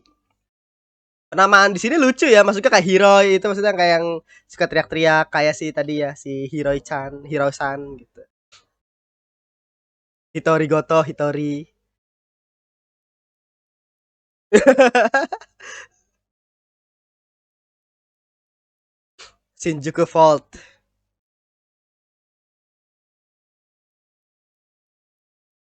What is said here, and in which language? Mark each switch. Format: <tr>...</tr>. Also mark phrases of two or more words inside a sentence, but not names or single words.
<id>Penamaan di sini lucu ya, maksudnya kayak Hiroi itu maksudnya kayak yang suka teriak-teriak kayak si tadi ya, si Hiroi-chan, Hiro-san gitu. Hitori Goto, Hitori. Shinjuku Fault.</id>